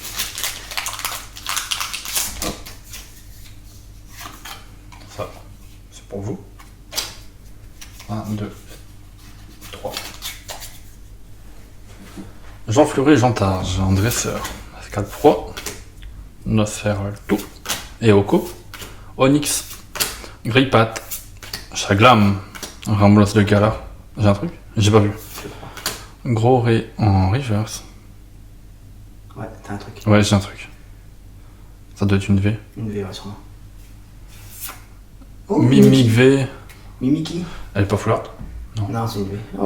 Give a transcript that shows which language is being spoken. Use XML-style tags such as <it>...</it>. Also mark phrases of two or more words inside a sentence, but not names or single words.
<fr>Hop. Ça, c'est pour vous. 1, 2, 3. Jean Fleury, Jean Targe, en dresseur. Pascal Pro. Nosferatu. Eoko. Onyx. Greypat, Chaglam, Ramblos de Gala. J'ai un truc? J'ai pas vu. Gros Ré en reverse. Ouais, t'as un truc. Ouais, j'ai un truc. Ça doit être une V. Une V, ouais, sûrement. Oh, Mimic V. Mimiki? Elle est pas foularde? Non, c'est une V. Oh,</fr>